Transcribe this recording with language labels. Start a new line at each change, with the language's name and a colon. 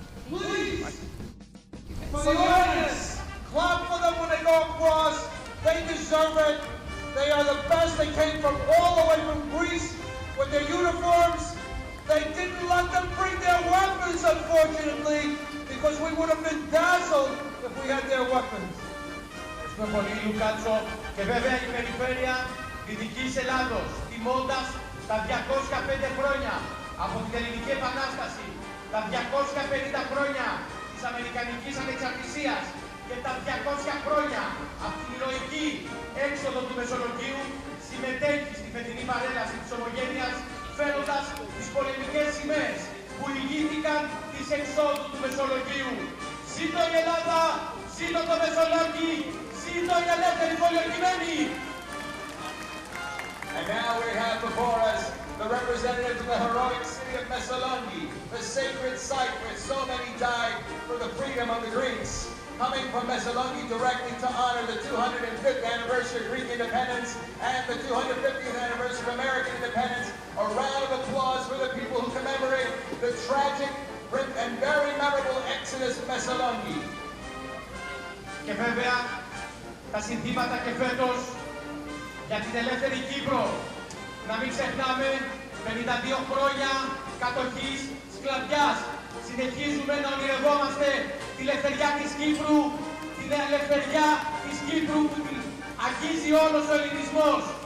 English: For the audience, clap for them when they go across. They deserve it. They are the best. They came from all the way from Greece with their uniforms. They didn't let them bring their weapons, unfortunately, because we would have been dazzled if we had their weapons.
Greek: Ευχαριστούμε πολύ, Λουκάτσο. Και βέβαια η περιφέρεια Δυτικής Ελλάδος, τιμώντας τα 205 χρόνια από την Ελληνική Επανάσταση, τα 250 χρόνια της Αμερικανικής Ανεξαρτησίας και τα 200 χρόνια από την ηρωική έξοδο του Μεσολογγίου, συμμετέχει στη φετινή παρέλαση της Ομογένειας, φέροντας τις πολεμικές σημαίες που ηγήθηκαν της εξόδου του Μεσολογγίου. Ζήτω η Ελλάδα, ζήτω το Μεσολόγγι, ζήτω η ελεύθερη πολιορκημένη!
English: And now we have before us the representatives of the heroic city of Messaloniki, the sacred site where so many died for the freedom of the Greeks. Coming from Messaloniki directly to honor the 205th anniversary of Greek independence and the 250th anniversary of American independence. A round of applause for the people who commemorate the tragic and very memorable exodus of Messaloniki.
Greek: Και βέβαια, τα συνθήματα και φέτος για την ελεύθερη Κύπρο. Να μην ξεχνάμε 52 χρόνια κατοχής σκλαβιάς. Συνεχίζουμε να ονειρευόμαστε τη ελευθεριά της Κύπρου, την ελευθεριά της Κύπρου που την αγγίζει όλος ο ελληνισμός.